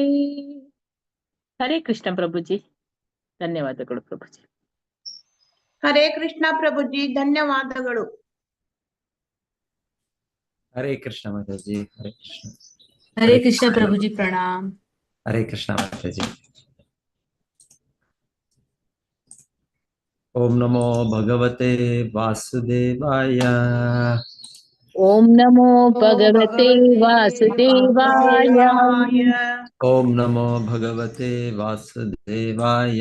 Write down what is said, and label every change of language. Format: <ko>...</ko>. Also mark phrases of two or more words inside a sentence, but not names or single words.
<kn>ಹರೇ ಕೃಷ್ಣ ಪ್ರಭುಜಿ, ಧನ್ಯವಾದಗಳು ಪ್ರಭುಜಿ. ಹರೇ ಕೃಷ್ಣ ಪ್ರಭುಜಿ, ಧನ್ಯವಾದಗಳು. ಹರೇ ಕೃಷ್ಣ ಮಾತಾಜಿ. ಹರೇ ಕೃಷ್ಣ. ಹರೇ ಕೃಷ್ಣ ಪ್ರಭುಜಿ, ಪ್ರಣಾಮ್. ಹರೇ ಕೃಷ್ಣ ಮಾತಾಜಿ.</kn> <sa>ಓಂ ನಮೋ ಭಗವತೆ ವಾಸುದೇವಾಯ. ಓಂ ನಮೋ ಭಗವತೆ ವಾಸುದೇವಾಯ. ಓಂ ನಮೋ ಭಗವತೆ ವಾಸುದೇವಾಯ.</sa>